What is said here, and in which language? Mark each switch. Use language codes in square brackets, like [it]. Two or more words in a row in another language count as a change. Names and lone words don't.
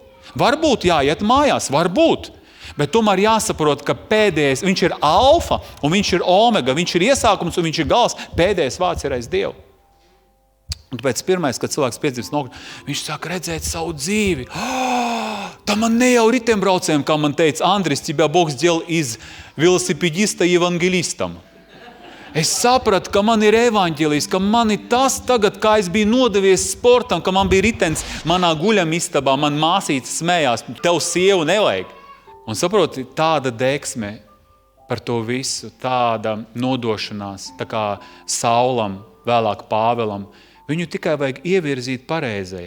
[lv] Varbūt jāiet mājās, varbūt. Bet tomēr jāsaprot, ka pēdējais, viņš ir alfa un viņš ir omega, viņš ir iesākums un viņš ir gals. Pēdējais vārds ir aiz Dievu. Un tāpēc pirmais, kad cilvēks piedzīvs nokļūt, viņš sāk redzēt savu dzīvi. Tā man ne jau ritembraucējiem, kā man teica Andris, [ru] тебя Бог сделал из велосипедиста евангелистом. [lv] Es sapratu, ka man ir evaņģēlijs, ka man ir tas tagad, kā es biju nodevies sportam, ka man bija ritens manā guļamistabā, man māsīca smējās, tev sievu nevajag. Un saproti, tāda deksme par to visu, tāda nodošanās, tā kā Saulam, vēlāk Pāvelam, viņu tikai vajag ievirzīt pareizajā.